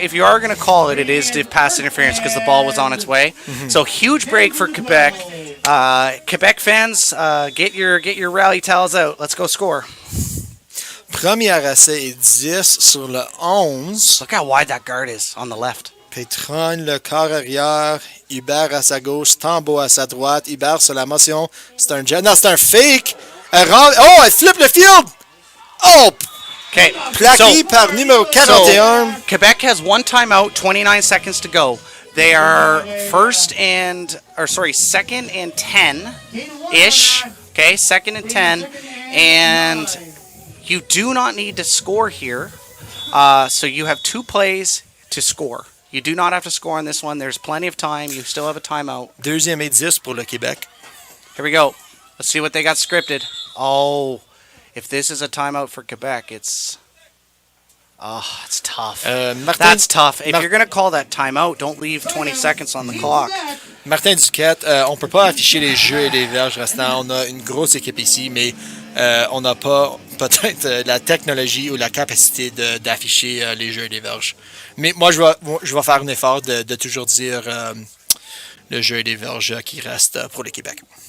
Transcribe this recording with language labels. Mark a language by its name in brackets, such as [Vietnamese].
[English] if you are going to call it, it is to pass interference because the ball was on its way. So huge break for Quebec. Quebec fans, get your rally towels out. Let's go score. [French] Premier essai et 10 sur le 11. [English] Look how wide that guard is on the left. [French] Petron, le corps arrière. Hubert à sa gauche. Tambo à sa droite. Hubert sur la motion. C'est un jet. Non, c'est un fake. Elle flippe le field. Oh! [English] Okay, [French] Plaqué par numéro 41. [English] Quebec has one timeout, 29 seconds to go. They are second and 10-ish. Okay, second and 10. And you do not need to score here. So you have 2 plays to score. You do not have to score on this one. There's plenty of time. You still have a timeout. [French] Deuxième et 10 pour le Québec. [English] Here we go. Let's see what they got scripted. Oh, if this is a timeout for Quebec, it's tough. That's tough. If you're going to call that timeout, don't leave 20 seconds on the clock. [French] Martin Duquette, on ne peut pas afficher les jeux et les verges restants. On a une grosse équipe ici, mais on n'a pas peut-être la technologie ou la capacité d'afficher les jeux et les verges. Mais moi, je vais faire un effort de toujours dire le jeu et les verges qui reste pour le Québec.